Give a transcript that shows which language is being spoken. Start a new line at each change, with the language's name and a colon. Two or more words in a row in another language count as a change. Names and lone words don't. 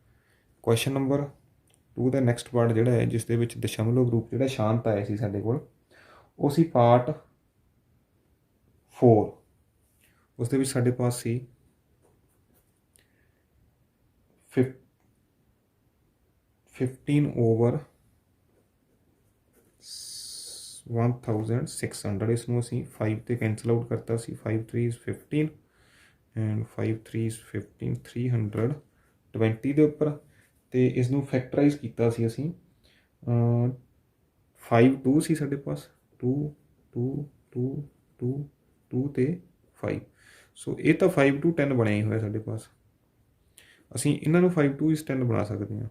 English: question number
Punjabi: 2 ਦਾ
English: next part
Punjabi: ਜਿਹੜਾ ਹੈ ਜਿਸ ਦੇ ਵਿੱਚ ਦਸ਼ਮਲਵ ਰੂਪ ਜਿਹੜਾ ਸ਼ਾਂਤ ਆਇਆ ਸੀ ਸਾਡੇ ਕੋਲ, ਉਹ ਸੀ ਪਾਰਟ 4। ਉਸ ਦੇ ਵਿੱਚ ਸਾਡੇ ਪਾਸ ਸੀ 15/1600। ਇਸ ਨੂੰ ਅਸੀਂ 5 ਤੇ
English: cancel out
Punjabi: ਕਰਤਾ ਸੀ।
English: 5 3 is 15 एंड 5 3 is 15 320
Punjabi: ਦੇ ਉੱਪਰ। ਤੇ ਇਸ ਨੂੰ ਫੈਕਟਰਾਈਜ਼ ਕੀਤਾ ਸੀ ਅਸੀਂ 5 2 ਸੀ ਸਾਡੇ ਪਾਸ 2 2 2 2 2 ਤੇ 5। ਸੋ ਇਹ ਤਾਂ 5 to 10 ਬਣਿਆ ਹੀ ਹੋਇਆ ਸਾਡੇ ਪਾਸ। ਅਸੀਂ ਇਹਨਾਂ ਨੂੰ 5 to 10 ਬਣਾ ਸਕਦੇ ਹਾਂ।